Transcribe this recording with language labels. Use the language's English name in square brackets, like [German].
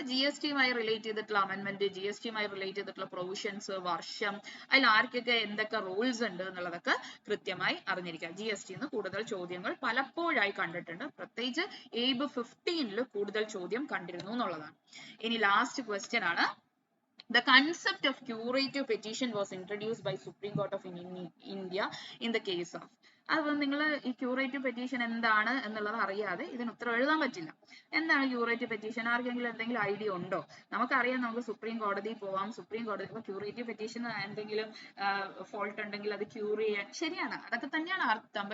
[Malayalam] അപ്പൊ GST-യുമായി റിലേറ്റ് ചെയ്തിട്ടുള്ള amendment, GST-യുമായി relate ചെയ്തിട്ടുള്ള പ്രൊവിഷൻസ്, വർഷം, അതിൽ ആർക്കൊക്കെ എന്തൊക്കെ റൂൾസ് ഉണ്ട് എന്നുള്ളതൊക്കെ കൃത്യമായി അറിഞ്ഞിരിക്കുക. GST-ന്ന് കൂടുതൽ ചോദ്യങ്ങൾ പലപ്പോഴായി കണ്ടിട്ടുണ്ട്. പ്രത്യേകിച്ച് എയ്ബ് 15-ല് കൂടുതൽ ചോദ്യം കണ്ടിരുന്നു എന്നുള്ളതാണ്. ഇനി ലാസ്റ്റ് ക്വസ്റ്റ്യൻ ആണ്. [English] The concept of curative petition was introduced by Supreme Court of India in the case of. [Malayalam] അപ്പോൾ നിങ്ങൾ ഈ ക്യൂറേറ്റീവ് പെറ്റീഷൻ എന്താണ് എന്നുള്ളത് അറിയാതെ ഇതിന് ഉത്തരം എഴുതാൻ പറ്റില്ല. എന്താണ് ക്യൂറേറ്റീവ് പെറ്റീഷൻ? ആർക്കെങ്കിലും എന്തെങ്കിലും ഐഡിയ ഉണ്ടോ? നമുക്കറിയാം, നമുക്ക് സുപ്രീം കോടതി പോവാം. സുപ്രീം കോടതി ഇപ്പോൾ ക്യൂറേറ്റീവ് പെറ്റീഷൻ എന്തെങ്കിലും ഫോൾട്ട് ഉണ്ടെങ്കിൽ അത് ക്യൂർ ചെയ്യാൻ, ശരിയാണ്, അതൊക്കെ തന്നെയാണ് അർത്ഥം.